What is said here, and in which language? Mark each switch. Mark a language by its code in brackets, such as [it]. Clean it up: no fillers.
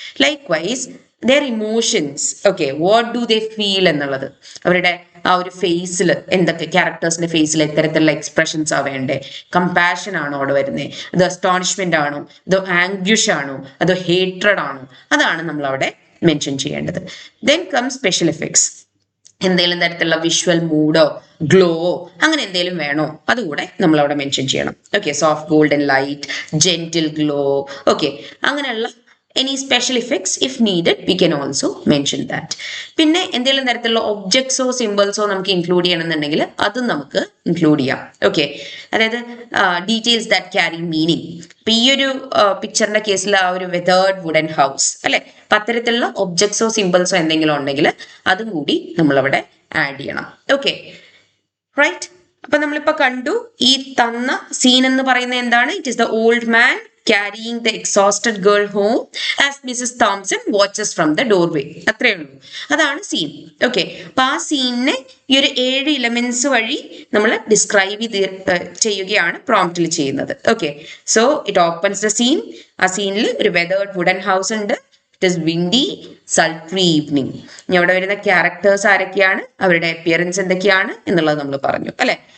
[ml] Like vice their emotions. Okay, [en] what do they feel [ml] എന്നുള്ളത്, അവരുടെ ആ ഒരു ഫേസിൽ എന്തൊക്കെ, ക്യാരക്ടേഴ്സിന്റെ ഫേസിൽ എത്തരത്തിലുള്ള എക്സ്പ്രഷൻസ് ആ വേണ്ടേ, കമ്പാഷൻ ആണോ അവിടെ വരുന്നത്, അതോ അസ്റ്റോണിഷ്മെന്റ് ആണോ, അതോ ആംഗ്വിഷ് ആണോ, അതോ ഹേട്രഡ് ആണോ, അതാണ് നമ്മൾ അവിടെ മെൻഷൻ ചെയ്യേണ്ടത്. [en] Then come special effects. [ml] എന്തെങ്കിലും തരത്തിലുള്ള വിഷ്വൽ മൂഡോ ഗ്ലോവോ അങ്ങനെ എന്തെങ്കിലും വേണോ, അതുകൂടെ നമ്മൾ അവിടെ മെൻഷൻ ചെയ്യണം. [en] okay, soft golden light, gentle glow, okay, [ml] അങ്ങനെയുള്ള [en] any special effects if needed we can also mention that. [ml] പിന്നെ എന്തെങ്കിലും തരത്തിലുള്ള ഒബ്ജക്ട്സോ സിമ്പിൾസോ നമുക്ക് ഇൻക്ലൂഡ് ചെയ്യണമെന്നുണ്ടെങ്കിൽ അതും നമുക്ക് ഇൻക്ലൂഡ് ചെയ്യാം. [en] okay, [ml] അതായത് [en] Details that carry meaning. [ml] ഇപ്പൊ ഈ ഒരു പിക്ചറിന്റെ കേസിൽ ആ ഒരു വെതേർഡ് വുഡൻ ഹൗസ് അല്ലെ, അപ്പൊ അത്തരത്തിലുള്ള ഒബ്ജക്ട്സോ സിമ്പിൾസോ എന്തെങ്കിലും ഉണ്ടെങ്കിൽ അതും കൂടി നമ്മളവിടെ ആഡ് ചെയ്യണം. Okay, right. അപ്പൊ നമ്മളിപ്പോ കണ്ടു ഈ തന്ന സീൻ എന്ന് പറയുന്നത് എന്താണ്? [en] It is the old man carrying the exhausted girl home as Mrs. Thompson watches from the doorway. [ml] അത്രേ ഉള്ളൂ, അതാണ് സീൻ. ഓക്കെ, അപ്പൊ ആ സീനിനെ ഈ ഒരു 7 എലമെന്റ്സ് വഴി നമ്മൾ ഡിസ്ക്രൈബ് ചെയ്യുകയാണ് പ്രോംപ്റ്റിൽ ചെയ്യുന്നത്. [en] Okay, so it opens the scene. [ml] ആ സീനിൽ ഒരു വെതേർഡ് വുഡൻ ഹൗസ് ഉണ്ട്. [en] It is windy, sultry evening. [ml] ഇനി അവിടെ വരുന്ന ക്യാരക്ടേഴ്സ് ആരൊക്കെയാണ്, അവരുടെ അപ്പിയറൻസ് എന്തൊക്കെയാണ് എന്നുള്ളത് നമ്മൾ പറഞ്ഞു അല്ലെ.